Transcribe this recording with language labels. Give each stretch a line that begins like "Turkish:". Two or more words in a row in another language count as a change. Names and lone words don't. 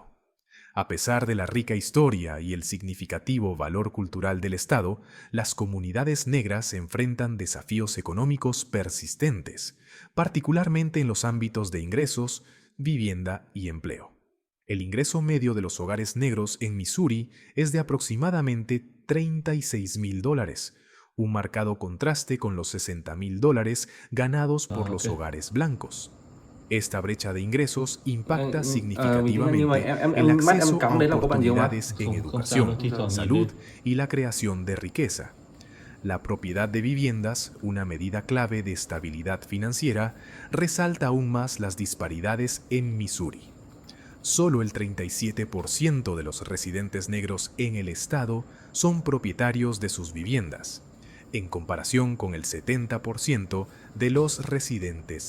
Spanish: A pesar de la rica historia y el significativo valor cultural del estado, las comunidades negras enfrentan desafíos económicos persistentes, particularmente en los ámbitos de ingresos, vivienda y empleo. El ingreso medio de los hogares negros en Missouri es de aproximadamente $36,000, un marcado contraste con los $60,000 ganados por los Ok. hogares blancos. Esta brecha de ingresos impacta
Vietnamese: Mình cũng như vậy,
Spanish: significativamente el
Vietnamese: em mắt em
Spanish: acceso a
Vietnamese: cắm đấy là có bạn gì không ạ?
Spanish: oportunidades en
Vietnamese: Không sao đâu,
Spanish: educación,
Vietnamese: thi thoảng nhìn lên.
Spanish: salud y la creación de riqueza. La propiedad de viviendas, una medida clave de estabilidad financiera, resalta aún más las disparidades en Missouri. Solo el 37% de los residentes negros en el estado son propietarios de sus viviendas, en comparación con el 70% de los residentes